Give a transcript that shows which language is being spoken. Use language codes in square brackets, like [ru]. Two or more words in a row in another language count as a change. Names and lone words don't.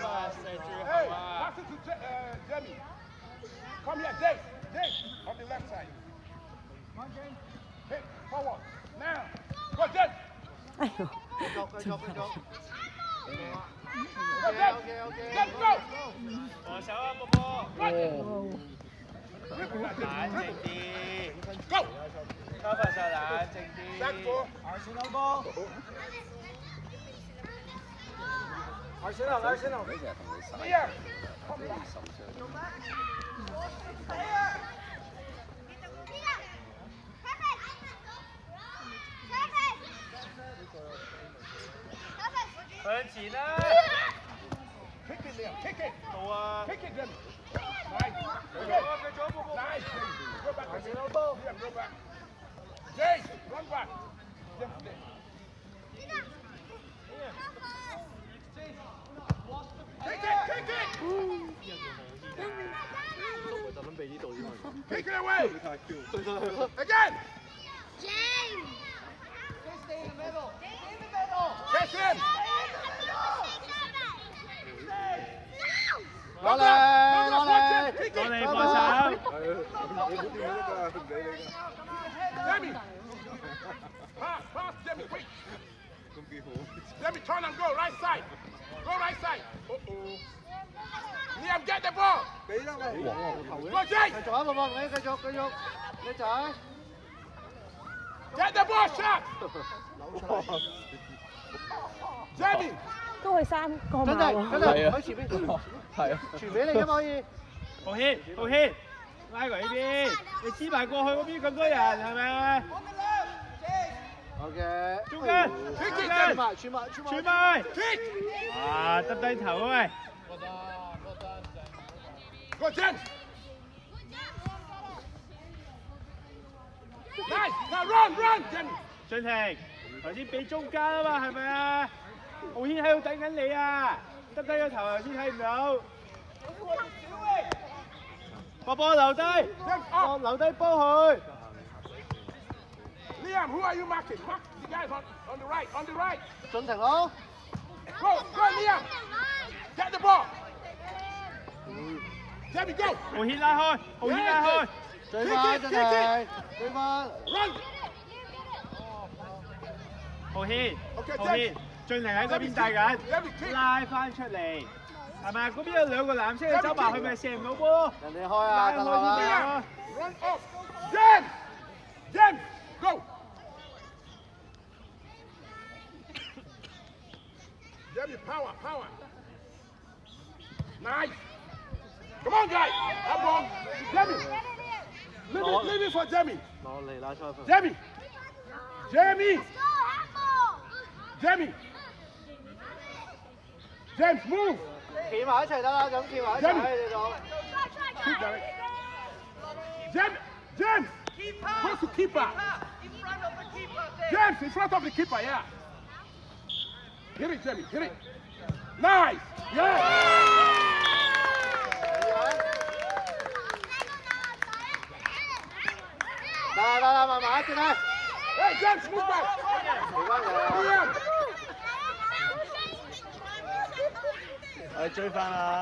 [yue] 啱啊，射最 [en] Hey, [yue] 後啊！ [en] pass it to Jamie. Come here, James. James, on the left side. Hey, forward. Now. Go, James. [yue] 繼續，繼續，繼續。 [en] Go, James. OK，OK，OK。 James, go. [yue] 防守啊，波波！哦！冷靜啲， [en] Go. [yue] 收翻晒冷靜 [en] Back [yue] 啲。 [en] four. [yue] 二線兩波。二線啦，二線啦。 [en] Liam. Come back. Perfect. [yue] 向前啦！ [en] Kick it, Liam. Kick it. [yue] 到啊！ [en] Kick it, Jamie. Nice. [yue] 繼續啊，繼續啊，波波！ [en] Nice, Jamie. Go back. [yue] 二線兩波。 [en] Liam, go back. James, run back. James, there. Kick it, kick it. Kick it away. Again. Stay in the middle. Stay in the James. [yue] 攞嚟，攞嚟，攞嚟放手。你唔好掂佢得㗎，唔理你㗎。 [en] Jamie. Pass, pass, Jamie, quick. [yue] 咁幾好。 [en] Jamie, turn and go right side. Go right side. Liam, get the ball. [yue] 俾啦喂。哇！頭嘅。 [en] Go, Jay. [yue] 繼續啊，寶寶，你繼續，你仔。 [en] Get the ball, shot. Jamie. [yue] 都係3個真碼喎。係喺前邊，係啊。傳俾你啫嘛可以。浩軒，拉過呢邊，你黐埋過去嗰邊咁多人係咪？好嘅。中間，傳埋。傳埋。啊，耷低頭啊喂！ [en] Go, James. Nice. Now run, Jamie. [yue] 俊霆，頭先俾中間啊嘛，係咪啊？浩軒喺度等緊你啊！耷低個頭頭先睇唔到。波留低，留低波佢。 [en] Liam, who are you marking? Mark the guys on the right, on the right. [yue] 進停咯。 [en] Go, Liam. Get the ball. Jamie, go. [yue] 浩軒拉開，追翻真係，追翻。 [en] Run. [yue] 浩軒，俊霆喺嗰邊帶緊，拉翻出嚟，係咪？嗰邊有兩個藍色嘅走埋，佢咪射唔到波？人哋開啊，等我啦。 [en] Run off. James, go. Jamie, power. Nice. Come on, guys. Up on. Jamie. Leave it for Jamie. [yue] 攞嚟拉出去。 [en] Jamie. James, move. [yue] 企埋一齊得啦，咁企埋一齊你哋度。 [en] James. Close to keeper. James, in front of the keeper, yeah. Hit it, Jamie. Hit it. Nice. Yeah. [yue] 得，慢慢轉啦。 [en] Hey, James, move back. [yue] 嚟翻嚟。 Liam. 係追翻啦。